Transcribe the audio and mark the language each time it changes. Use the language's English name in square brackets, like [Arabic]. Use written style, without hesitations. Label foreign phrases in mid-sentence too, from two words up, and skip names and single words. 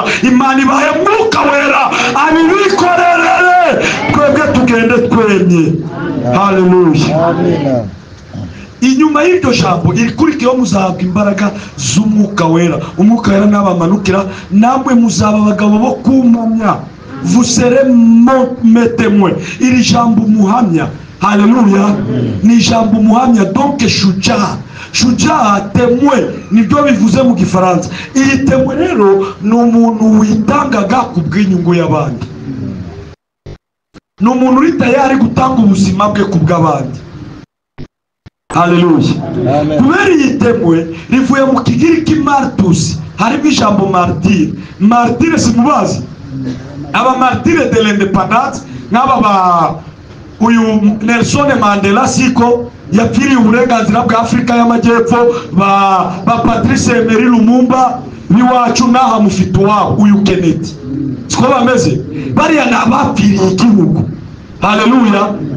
[Kinyarwanda] Imana ibahe mwuka wera abibikorerere, twebwe tugende twemye. Haleluya. Amina. Inyuma y'iryo jambo irikurikiyeho muzahabwa imbaraga z'umwuka wera. Umwuka wera nabamanukira, namwe muzaba abagabo bo kumamya. [French] Vous serez mes témoins. [Kinyarwanda] Iri jambo muhamya, haleluya, ni jambo muhamya, donc shujaa témoin, nibyo bivuze mu Gifaransa. Iri témoin rero ni umuntu witangaga ku bw'inyungu y'abandi, ni umuntu uri tayari gutanga ubuzima bwe ku bw'abandi. Haleluya. Kubera iyi témoin rivuye mu kigiriki martus, harimo ijambo martyr. Martyr simubazi, aba [French] martyr de l'indépendance, [Kinyarwanda] nk'aba uyu Nelson Mandela siko yapfiriye uburenganzira bwa Afurika y'Amajyepfo, ba Patrice Emery Lumumba biwacu naha mufite wabo uyu Kennedy, siko bameze bariya nabapfiriye igihugu. Haleluya.